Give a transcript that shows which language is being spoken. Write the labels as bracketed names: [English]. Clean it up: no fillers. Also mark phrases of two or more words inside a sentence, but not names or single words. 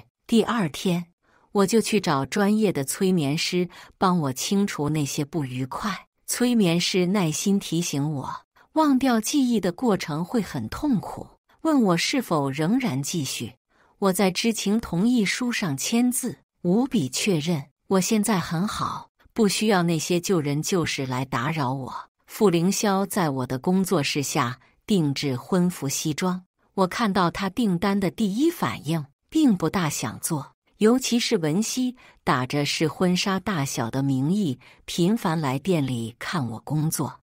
[Chinese] 第二天，我就去找專業的催眠師幫我清除那些不愉快。催眠師耐心提醒我，忘掉記憶的過程會很痛苦，問我是否仍然繼續。我在知情同意書上簽字，無比確認我現在很好，不需要那些舊人舊事來打擾我。傅凌霄在我的工作室下定制婚服西裝，我看到他訂單的第一反應並不大想做，尤其是文熙打着是婚紗大小的名義頻繁來店裡看我工作。